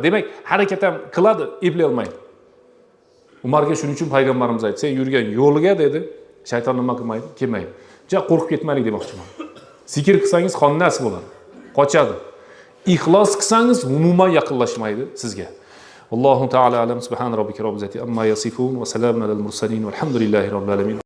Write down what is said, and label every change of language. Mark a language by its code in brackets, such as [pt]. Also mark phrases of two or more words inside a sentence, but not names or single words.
[uz] Demak, harakat ham qiladi, eplay olmaydi. Umarga shuning uchun payg'ambarimiz aytdi, sen yurgan yo'lga dedi, shayton nima qilmaydi? Kelmaydi. Ja qo'rqib ketmaylik demoqchiman. Zikr qilsangiz xonnas bo'ladi, qochadi. Ixlos qilsangiz umuman yaqinlashmaydi sizga. [ar] الله تعالى أعلم سبحان ربك رب العزة عما يصفون وسلام على المرسلين والحمد لله رب العالمين.